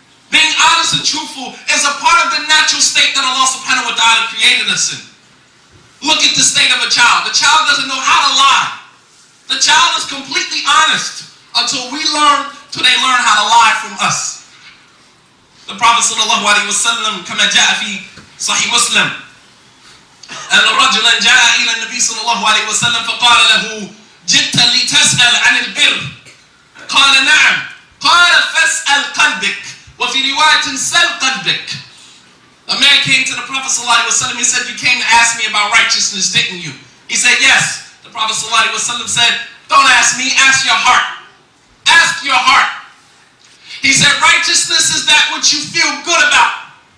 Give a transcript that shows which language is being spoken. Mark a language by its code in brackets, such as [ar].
[en] Being honest and truthful is a part of the natural state that Allah subhanahu wa ta'ala created us in. Look at the state of a child. The child doesn't know how to lie. The child is completely honest until they learn how to lie from us. The Prophet sallallahu alaihi wasallam, [ar] كما جاء في صحيح مسلم, أن رجلا جاء إلى النبي صلى الله عليه وسلم فقال له جئت لتسأل عن البر قال نعم قال فاسأل قلبك وفي رواية سل قلبك. [en] A man came to the Prophet sallallahu alaihi wasallam. He said, you came to ask me about righteousness, didn't you? He said, yes. The Prophet sallallahu alaihi wasallam said, don't ask me, ask your heart. Ask your heart. He said, righteousness is that which you feel good about.